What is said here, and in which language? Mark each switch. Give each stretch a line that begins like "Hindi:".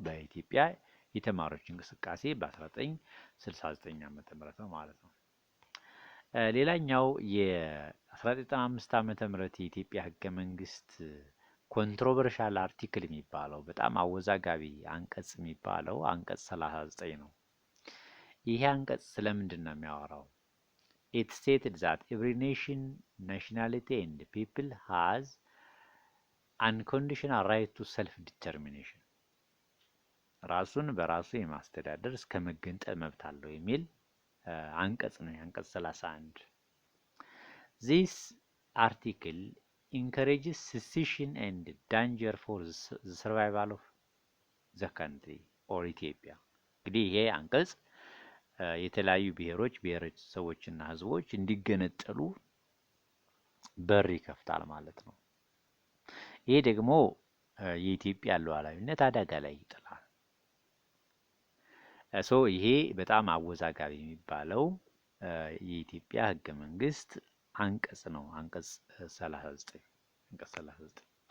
Amharic: በኢትዮጵያ የተማሪዎች እንቅስቃሴ በ1969 ዓመተ ምህረት ነው ማለት ነው። ሌላኛው የ1995 ዓመተ ምህረት የኢትዮጵያ ህገ መንግስት ኮንትሮቨርሻል አርቲክል የሚባለው በጣም አወዛጋቢ አንቀጽ የሚባለው አንቀጽ 39 ነው። ይሄ አንቀጽ ስለምንድን ነው የሚያወራው?
English: It stated that every nation, nationality and people has unconditional right to self-determination.
Amharic: ራሱን በራሱ የማስተዳደር እስከ መገንጠል መብት አለው የሚል አንቀጽ ነው። አንቀጽ 31
English: This article encourages secession and danger for the survival of the country or Ethiopia.
Amharic: እንግዲህ ይሄ አንቀጽ የተለያዩ ብሔሮች ብሔረሰቦችና ህዝቦች እንዲገነጠሉ በር ይከፍታል ማለት ነው። ይሄ ደግሞ የኢትዮጵያ ሉዓላዊነት አደጋ ላይ ይጥላል። ይሄ በጣም አወዛጋቢ የሚባለው የኢትዮጵያ ህገ መንግስት አንቀጽ ነው። አንቀጽ 39